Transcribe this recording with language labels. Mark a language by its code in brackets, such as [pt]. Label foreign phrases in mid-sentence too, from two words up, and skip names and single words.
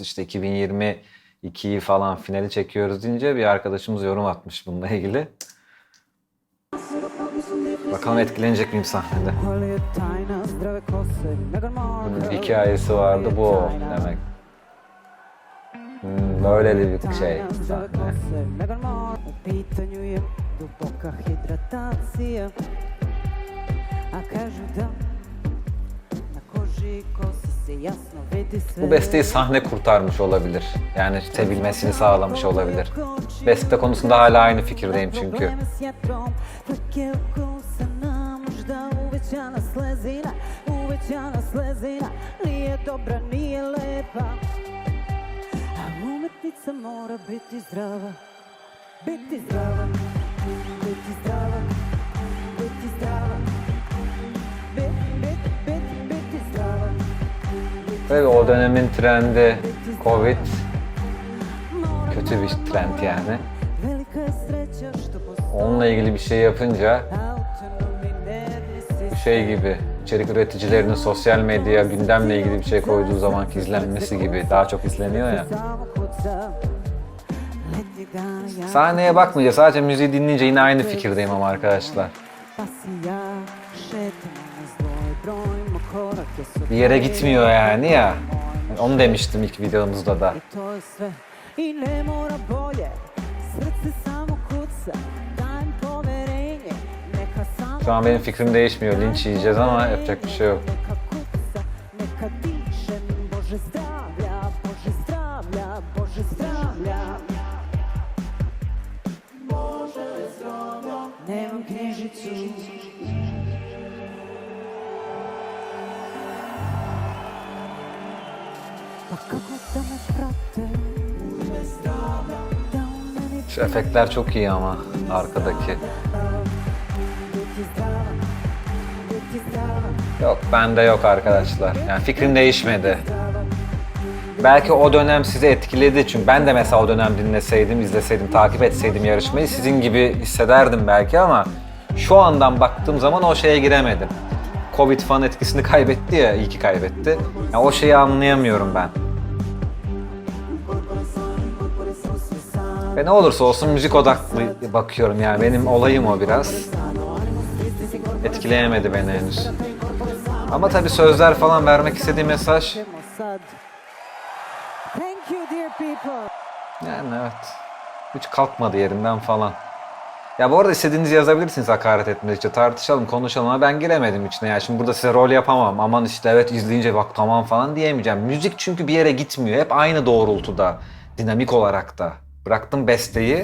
[tr] İşte 2022'yi falan finali çekiyoruz deyince bir arkadaşımız yorum atmış bununla ilgili. Bakalım etkilenecek miyim sahnede. Bunun bir hikayesi vardı, bu o demek. Böyleli bir şey sahne. [sr] U pitanju je duboka hidratacija. A kažu da na koži i kosi se jasno vidi sve. [tr] Bu besteyi sahne kurtarmış olabilir. Yani sevilmesini sağlamış olabilir. Beste konusunda hala aynı fikirdeyim çünkü. [sr] Probleme s jetrom, flake ukusana, možda uvećana slezina, nije dobra, nije lepa. A umetnica mora biti zdrava, biti zdrava, biti zdrava, biti zdrava, biti zdrava. [tr] Ve o dönemin trendi Covid. Kötü bir trend yani. [sr] Velika je sreća što postoji [tr] Onunla ilgili bir şey yapınca [sr] autonomni nervni [tr] şey gibi, içerik üreticilerinin sosyal medya gündemle ilgili bir şey koyduğu zamanki izlenmesi gibi daha çok izleniyor ya. [sr] samo kuca. Leti [tr] Sahneye bakmayınca sadece müziği dinleyince yine aynı fikirdeyim ama arkadaşlar. Bir yere gitmiyor yani ya. Onu demiştim ilk videomuzda da. Şu an benim fikrim değişmiyor. Linç yiyeceğiz ama yapacak bir şey yok. [sr] Nemam knjižicu. Pa kako da me prate, da u meni [tr] Şu efektler çok iyi ama arkadaki. [sr] biti zdrava, biti zdrava. [tr] Yok, bende yok arkadaşlar. Yani fikrim değişmedi. Belki o dönem sizi etkiledi çünkü ben de mesela o dönem dinleseydim, izleseydim, takip etseydim yarışmayı sizin gibi hissederdim belki ama şu andan baktığım zaman o şeye giremedim. Covid falan etkisini kaybetti ya, iyi ki kaybetti. Yani o şeyi anlayamıyorum ben. Ve ne olursa olsun müzik odaklı bakıyorum yani benim olayım o biraz. Etkileyemedi beni henüz. Ama tabii sözler falan vermek istediği mesaj. [en] Thank you dear people. [tr] Yani evet. Hiç kalkmadı yerinden falan. Ya bu arada istediğinizi yazabilirsiniz hakaret etmedikçe. Tartışalım, konuşalım ama ben giremedim içine. Yani şimdi burada size rol yapamam. Aman işte evet izleyince bak tamam falan diyemeyeceğim. Müzik çünkü bir yere gitmiyor. Hep aynı doğrultuda. Dinamik olarak da. Bıraktım besteyi.